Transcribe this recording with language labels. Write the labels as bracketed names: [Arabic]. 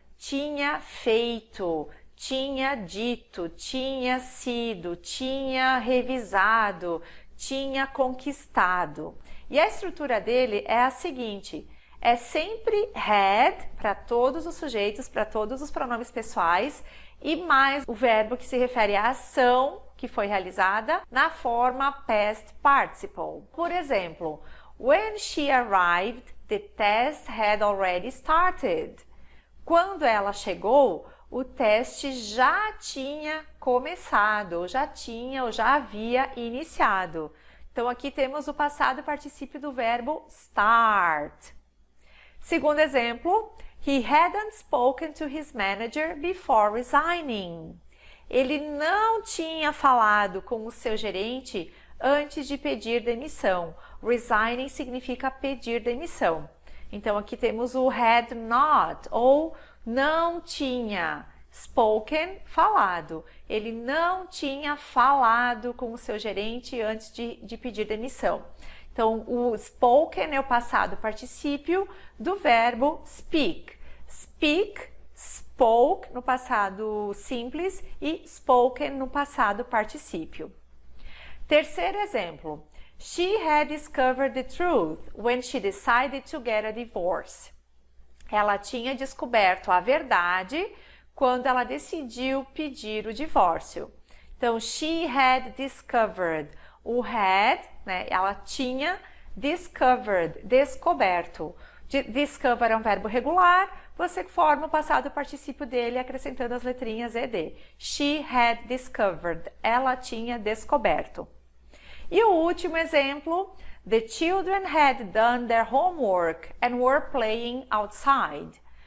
[Portuguese] tinha feito, tinha dito, tinha sido, tinha revisado, tinha conquistado. E a estrutura dele é a seguinte: é sempre had para todos os sujeitos, para todos os pronomes pessoais e mais o verbo que se refere à ação que foi realizada na forma past participle. Por exemplo, [English] when she arrived, the test had already started. [Portuguese] Quando ela chegou, o teste já tinha começado, ou já havia iniciado. Então, aqui temos o passado particípio do verbo start. Segundo exemplo, [English] he hadn't spoken to his manager before resigning. [Portuguese] Ele não tinha falado com o seu gerente antes de pedir demissão. Resigning significa pedir demissão. Então, aqui temos o had not, ou não tinha. Spoken, falado. Ele não tinha falado com o seu gerente antes de pedir demissão. Então, o spoken é o passado particípio do verbo speak. Speak, spoke no passado simples e spoken no passado particípio. Terceiro exemplo. [English] She had discovered the truth when she decided to get a divorce. [Portuguese] Ela tinha descoberto a verdade quando ela decidiu pedir o divórcio. [English] Então, she had discovered. [Portuguese] O had, né, ela tinha discovered, descoberto. Discover é um verbo regular, você forma o passado particípio dele acrescentando as letrinhas ed. [English] She had discovered. [Portuguese] Ela tinha descoberto. E o último exemplo, [English] the children had done their homework and were playing outside.